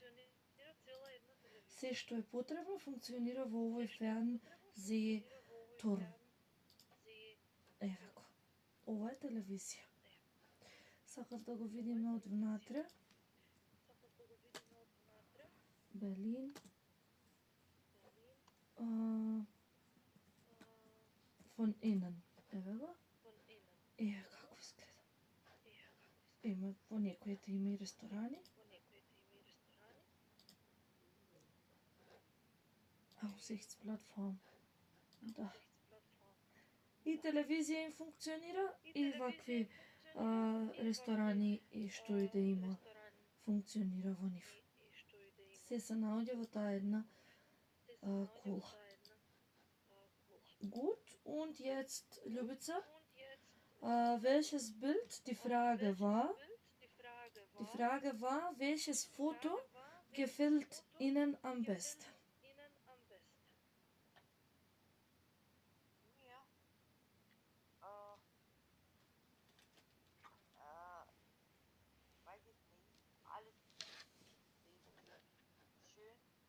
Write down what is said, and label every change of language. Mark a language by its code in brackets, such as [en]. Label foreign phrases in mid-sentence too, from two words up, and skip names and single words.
[mk] Се што е потребно функционира во овој Fernsehturm. Еве го. Ова е телевизија. Сакав да го видиме од внатре. Берлин. [de] Von innen. [mk] Еве го. Еве како изгледа. Има во некоите има и ресторани. Aussichtsplattform. Да. И телевизија им функционира, и вакви ресторани и што и да има функционира во нив. Се се наоѓа во таа една кула. [de] Gut, und jetzt, Ljubica, welches Bild? Die Frage war, welches Foto gefällt Ihnen am besten? Mir, weiß ich nicht, alles ist schön.